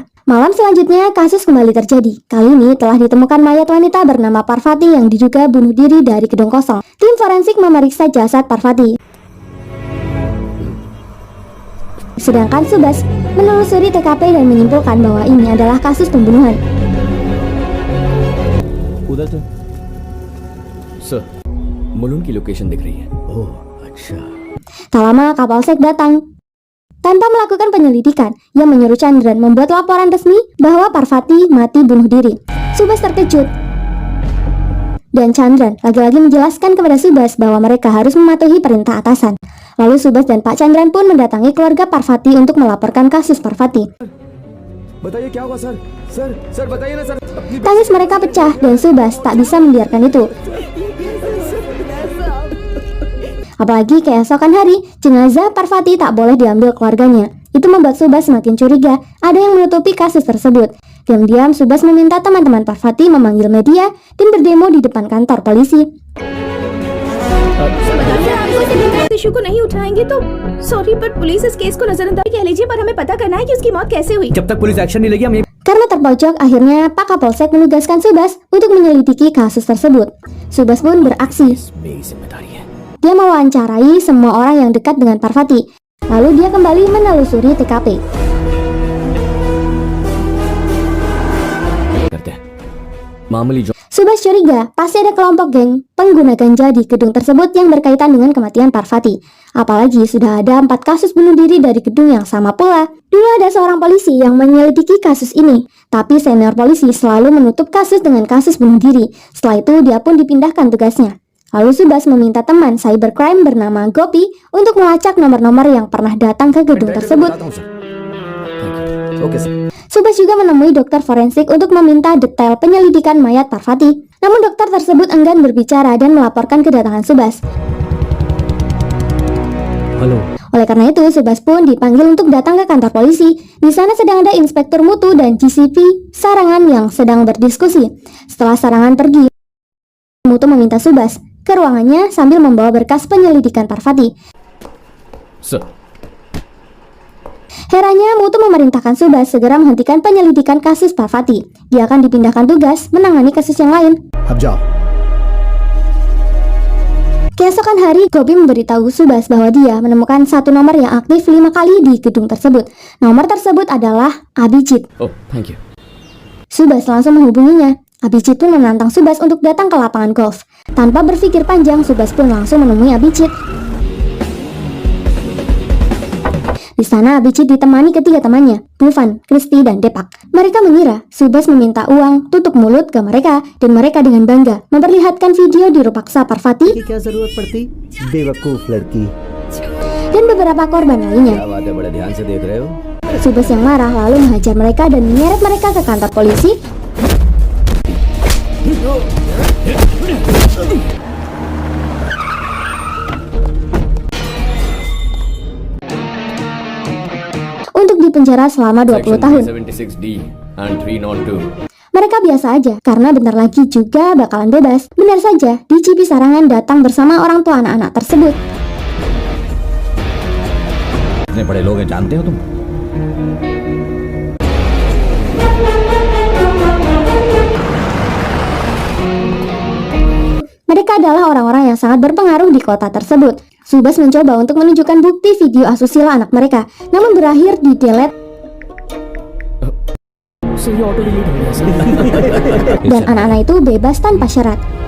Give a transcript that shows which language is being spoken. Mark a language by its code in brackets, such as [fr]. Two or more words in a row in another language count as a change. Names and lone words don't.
[id] Malam selanjutnya, kasus kembali terjadi. Kali ini telah ditemukan mayat wanita bernama Parvati yang diduga bunuh diri dari gedung kosong. Tim forensik memeriksa jasad Parvati. Sedangkan Subas menelusuri TKP dan menyimpulkan bahwa ini adalah kasus pembunuhan. [hi] उधर तो सर मुलुन की लोकेशन दिख रही है। ओह अच्छा. [id] Tak lama Kapolsek datang. Tanpa melakukan penyelidikan, ia menyuruh Chandran membuat laporan resmi bahwa Parvati mati bunuh diri. Subas terkejut dan Chandran lagi-lagi menjelaskan kepada Subas bahwa mereka harus mematuhi perintah atasan. Lalu Subas dan Pak Chandran pun mendatangi keluarga Parvati untuk melaporkan kasus Parvati. [hi] बताइए क्या हुआ सर सर सर बताइए ना सर अपनी [id] Tangis mereka pecah dan Subas tak bisa membiarkan itu. Apalagi keesokan hari, jenazah Parvati tak boleh diambil keluarganya. Itu membuat Subas semakin curiga ada yang menutupi kasus tersebut. Diam-diam Subas meminta teman-teman Parvati memanggil media dan berdemo di depan kantor polisi. [hi] इशू को नहीं उठाएंगे तो सॉरी पर पुलिस इस केस को नजरअंदाज कह लीजिए पर हमें पता करना है कि उसकी मौत कैसे हुई। जब तक पुलिस एक्शन नहीं लेगी हम [id] Karena terpojok, akhirnya Pak Kapolsek menugaskan Subas untuk menyelidiki kasus tersebut. Subas pun beraksi. [hi] मेरी जिम्मेदारी है [id] Dia mewawancarai semua orang yang dekat dengan Parvati. Lalu dia kembali menelusuri TKP. [hi] करते हैं मामूली जो [id] Subas curiga pasti ada kelompok geng pengguna ganja di gedung tersebut yang berkaitan dengan kematian Parvati. Apalagi sudah ada 4 kasus bunuh diri dari gedung yang sama pula. Dulu ada seorang polisi yang menyelidiki kasus ini, tapi senior polisi selalu menutup kasus dengan kasus bunuh diri. Setelah itu dia pun dipindahkan tugasnya. Lalu Subas meminta teman cybercrime bernama Gopi untuk melacak nomor-nomor yang pernah datang ke gedung tersebut. [en] okay sir [id] Subas juga menemui dokter forensik untuk meminta detail penyelidikan mayat Parvati. Namun dokter tersebut enggan berbicara dan melaporkan kedatangan Subas. [hi] हेलो [id] Oleh karena itu, Subas pun dipanggil untuk datang ke kantor polisi. Di sana sedang ada Inspektur Mutu dan GCP Sarangan yang sedang berdiskusi. Setelah Sarangan pergi, Mutu meminta Subas ke ruangannya sambil membawa berkas penyelidikan Parvati. [hi] सर [id] Heranya, Mutu memerintahkan Subas segera menghentikan penyelidikan kasus Parvati. Dia akan dipindahkan tugas menangani kasus yang lain. [hi] अब जाओ। [id] Keesokan hari, Gopi memberitahu Subas bahwa dia menemukan satu nomor yang aktif 5 kali di gedung tersebut. Nomor tersebut adalah Abhijit. [en] oh thank you [id] Subas langsung menghubunginya. Abhijit pun menantang Subas untuk datang ke lapangan golf. Tanpa berpikir panjang, Subas pun langsung menemui Abhijit. Di sana Abhijit ditemani ketiga temannya, Bhuvan, Kristi, dan Depak. Mereka mengira Subas meminta uang tutup mulut ke mereka dan mereka dengan bangga memperlihatkan video di Rupaksa Parvati [hi] की क्या जरूरत पड़ती बेवकूफ लड़की। [id] dan beberapa korban lainnya. [hi] क्या बात है बड़े ध्यान से देख रहे हो [id] Subas yang marah lalu menghajar mereka dan menyeret mereka ke kantor polisi. Untuk dipenjara selama 20 tahun. [en] 76D and 302 [id] Mereka biasa aja, karena bentar lagi juga bakalan bebas. Benar saja, DCP Sarangan datang bersama orang tua anak-anak tersebut. [hi] इतने बड़े लोग हैं जानते हो तुम [id] Mereka adalah orang-orang yang sangat berpengaruh di kota tersebut. Subas mencoba untuk menunjukkan bukti video asusila anak mereka, namun berakhir di delete dan anak-anak itu bebas tanpa syarat.